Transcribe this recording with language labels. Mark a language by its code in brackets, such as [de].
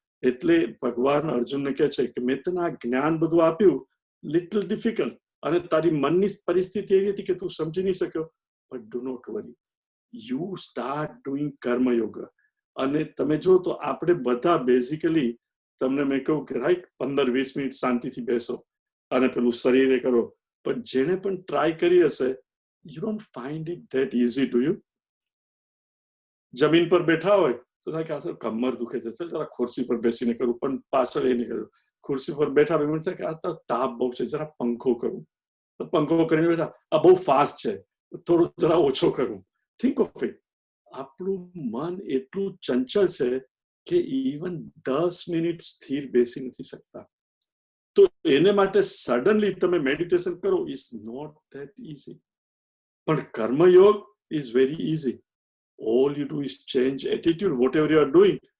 [gu] એટલે ભગવાન અર્જુનને કહે છે કે મેં તને આ જ્ઞાન બધું આપ્યું, [en] little difficult, [gu] અને તારી મનની પરિસ્થિતિ એવી હતી કે તું સમજી નહીં શક્યો, [en] but do not worry, you start doing [gu] કર્મયોગ. અને તમે જો તો આપણે બધા બેઝિકલી, તમને મેં કહ્યું કે રાઈટ 15-20 મિનિટ શાંતિથી બેસો અને પેલું શરીરે કરો, પણ જેને પણ ટ્રાય કરી હશે [en] You don't find it that easy, do you? [gu] જમીન પર બેઠા હોય તો થાય કે આ કમર દુખે છે, ચાલ જરા ખુરશી પર બેસીને કરું, પણ પાછળ એ નહીં કર્યું. ખુરશી પર બેઠા એમ થાય કે આ તો તાપ બહુ છે, જરા પંખો કરું, તો પંખો કરીને બેઠા આ બહુ ફાસ્ટ છે, થોડું જરા ઓછો કરું. [en] think of it, [gu] આપણું મન એટલું ચંચળ છે કે ઇવન 10 મિનિટ સ્થિર બેસી નથી શકતા. તો એને માટે સડનલી તમે મેડિટેશન કરો [en] Is not that easy. પણ karmayoga is very easy. All you do is change attitude, whatever you are doing.